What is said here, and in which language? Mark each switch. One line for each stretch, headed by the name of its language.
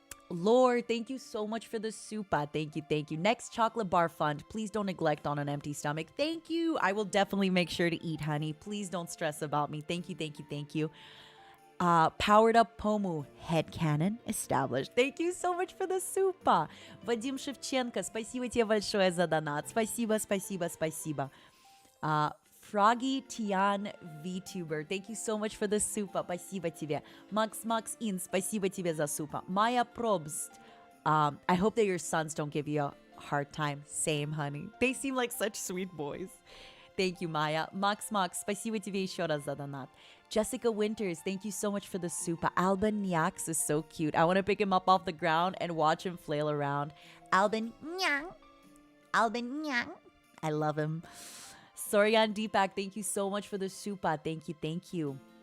English: Lord, thank you so much for the super. Thank you, thank you. Next chocolate bar fund. Please don't neglect on an empty stomach. Thank you. I will definitely make sure to eat, honey. Please don't stress about me. Thank you, thank you, thank you. Powered up Pomu. Headcanon established. Thank you so much for the super.
Russian: Vadim Shevchenko, спасибо тебе большое за донат. Спасибо, спасибо, спасибо.
English: Froggy Tian VTuber, thank you so much for the super.
Russian: Спасибо тебе.
English: Max In,
Russian: спасибо тебе за
English: super. Maya Probst, I hope that your sons don't give you a hard time. Same, honey. They seem like such sweet boys. Thank you, Maya.
Russian: Max, спасибо тебе еще раз за донат.
English: Jessica Winters, thank you so much for the super. Alban Nyax is so cute. I want to pick him up off the ground and watch him flail around. Alban Nyang. Alban Nyang. I love him. Soryan Deepak, thank you so much for the super. Thank you, thank you.